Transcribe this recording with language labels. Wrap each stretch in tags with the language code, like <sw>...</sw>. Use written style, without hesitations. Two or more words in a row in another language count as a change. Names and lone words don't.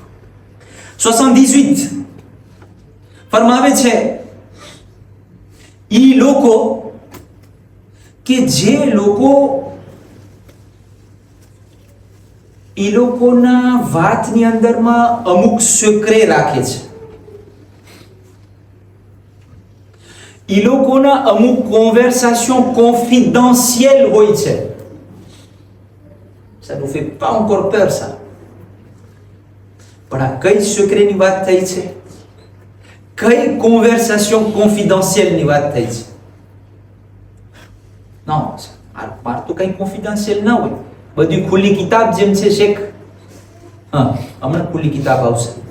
<gu>78 ફરમાવે છે, ઈ લોકો કે જે લોકો ઈ લોકોના વાતની અંદરમાં અમુક સિક્રે રાખે છે, ઈ લોકોના અમુક</gu> <en>conversation confidential</en> <gu>હોય છે.</gu> <fr>Ça nous fait pas encore peur ça.</fr> <gu>પણ આ કઈ સિક્રેની વાત થઈ છે? કઈ</gu> <en>conversation confidential</en> <gu>વાત થઈ છે? ના, આ તો કઈ કોન્ફિડેન્શિયલ ના હોય, બધી ખુલ્લી કિતાબ જેમ છે શેખ. હમણાં ખુલ્લી કિતાબ આવશે.</gu>